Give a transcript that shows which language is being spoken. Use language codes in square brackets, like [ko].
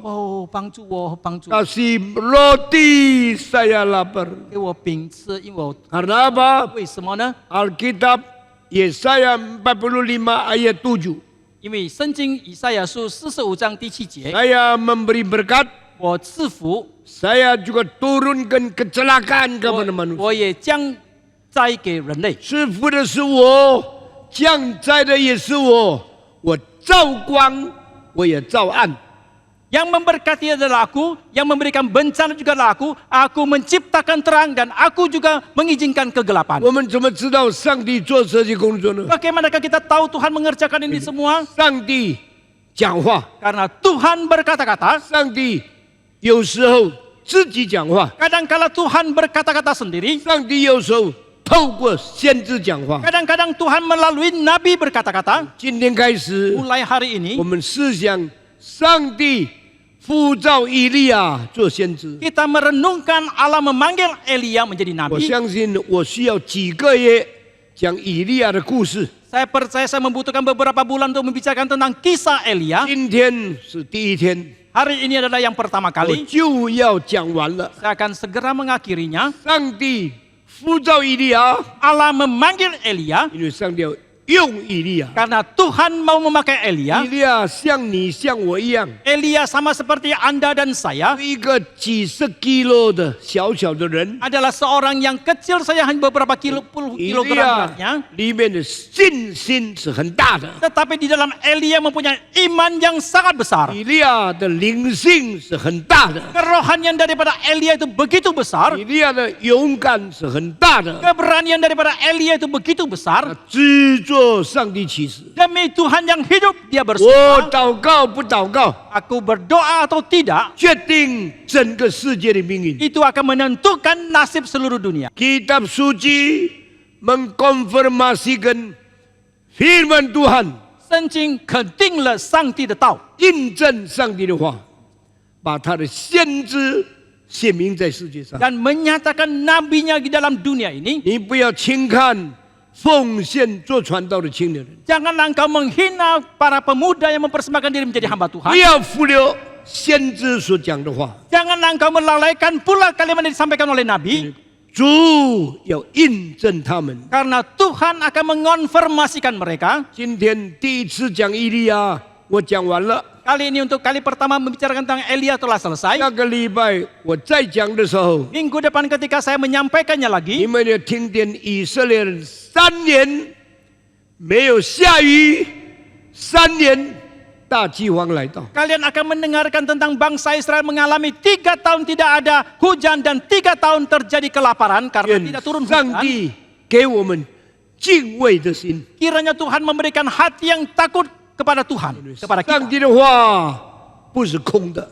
[zh] 哦，帮助我，帮助我， [id] Kasih roti, saya lapar. [zh] 给我饼吃，因为我 [id] Karena apa? [zh] 为什么呢？ [id] Alkitab Yesaya 45 ayat 7. [zh] 因为圣经以赛亚书45章第7节， [id] Saya memberi berkat, [zh] 我赐福， [id] saya juga turunkan kecelakaan kepada [zh] 我 [id] manusia. [zh] 我也将灾给人类。赐福的是我，降灾的也是我。我照光，我也照暗。 [id] Yang memberkati adalah aku, yang memberikan bencana juga adalah aku. Aku menciptakan terang dan aku juga mengizinkan kegelapan. [zh] 我们怎么知道上帝做这些工作呢？ [id] Bagaimanakah kita tahu Tuhan mengerjakan ini semua? [zh] 上帝讲话， [id] Karena Tuhan berkata-kata. [zh] 上帝有时候自己讲话， [id] Kadang-kala Tuhan berkata-kata sendiri. [zh] 上帝有时候透过先知讲话。 [id] Kadang-kadang Tuhan melalui Nabi berkata-kata. [zh] 今天开始， [id] Mulai hari ini [zh] 我们思想上帝呼召以利亚做先知。 [id] kita merenungkan Allah memanggil Elia menjadi [zh] 我 [id] nabi. [zh] 相信我需要几个月讲以利亚的故事。 [id] Saya percaya saya membutuhkan beberapa bulan untuk membicarakan tentang kisah Elia. [zh] 今天是第一天， [id] Hari ini adalah yang pertama [zh] 我 [id] kali. [zh] 就要讲完了。 [id] Saya akan segera mengakhirinya. [zh] 上帝呼召以利亚， [id] Allah memanggil Elia [zh] 因为上帝要用以利亚。 [id] karena Tuhan mau memakai [zh] 以 [id] Elia. [zh] 利亚像你像我一样， [id] Elia sama seperti Anda dan saya [zh] 一个几十 kilo 的小小的人。 [id] adalah seorang yang kecil saja hanya beberapa puluh [zh] 以利 [id] kilogram [zh] 亚 [id] beratnya. [zh] 里面的信心是很大的， [id] Tetapi di dalam Elia mempunyai iman yang sangat besar. [zh] 以利亚的灵性是很大的， [id] Kerohanian daripada Elia itu begitu besar. [zh] 以利亚的勇敢是很大的。 [id] Keberanian daripada Elia itu begitu [zh] 他 [id] besar. [zh] 只做上帝启示。 [id] Demi Tuhan yang hidup, dia [zh] 我 [id] bersumpah. [zh] 祷告不祷告， [id] Aku berdoa atau tidak, [zh] 决定整个世界的命运。 [id] itu akan menentukan nasib seluruh dunia. Kitab suci mengkonfirmasikan firman Tuhan, [zh] 圣经肯定了上帝的道，印证上帝的话，把他的先知显明在世界上。 [id] dan menyatakan nabinya di dalam dunia ini. [zh] 你不要轻看奉献做传道的青年人， [id] Janganlah engkau menghina para pemuda yang mempersembahkan diri menjadi hamba [zh] 不 [id] Tuhan. [zh] 要忽略先知所讲的话。 [id] Janganlah engkau melalaikan pula kalimat yang disampaikan oleh Nabi. [zh] 主要印证他们。 [id] Karena Tuhan akan mengonfirmasikan mereka. [zh] 今天第一次讲以利亚，我讲完了。 [id] Kali ini untuk kali pertama membicarakan tentang Elia telah selesai. [zh] 下个礼拜我再讲的时候， [id] Minggu depan ketika saya menyampaikannya [zh] 你 [id] lagi, [zh] 们要听见以色列人3年没有下雨，3年大饥荒来到。 [id] kalian akan mendengarkan tentang bangsa Israel mengalami 3 tahun tidak ada hujan dan 3 tahun terjadi kelaparan karena [zh] 愿 [id] tidak turun [zh] 上 [id] hujan. [zh] 帝给我们敬畏的心。 [id] Kiranya Tuhan memberikan hati yang takut kepada Tuhan, kepada [zh] 上 [id] kita. [zh] 帝的话不是空的，